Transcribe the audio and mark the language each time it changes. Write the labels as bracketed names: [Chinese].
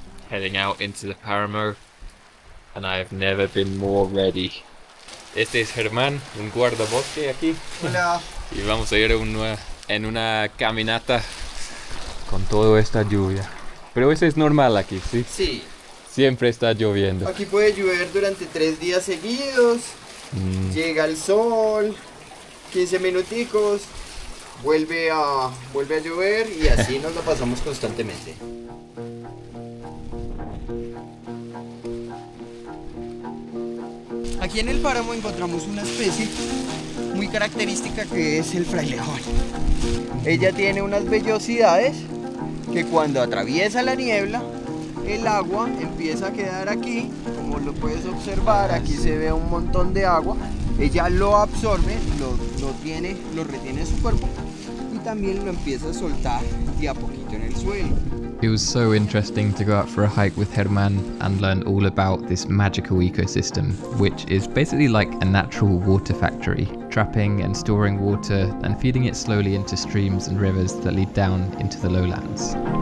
[English] Heading out into the páramo, and I've never been more ready. [Spanish] Este es Germán, un guardabosque aquí. Hola. Y vamos a ir en una caminata con toda esta lluvia. Pero eso es normal aquí, ¿sí? Sí, Siempre está lloviendo. aquí puede llover durante 3 días seguidos. Llega el sol, 15 minuticos, vuelve a llover y así nos lo pasamos constantemente. Aquí en el páramo encontramos una especie muy característica que es el frailejón. Ella tiene unas vellosidades que cuando atraviesa la niebla, el agua empieza a quedar aquí, como lo puedes observar, aquí se ve un montón de agua. Ella lo absorbe, lo retiene en su cuerpo y también lo empieza a soltar de a poquito en el suelo. [English] It was so interesting to go out for a hike with Herman and learn all about this magical ecosystem, which is basically like a natural water factory, trapping and storing water and feeding it slowly into streams and rivers that lead down into the lowlands.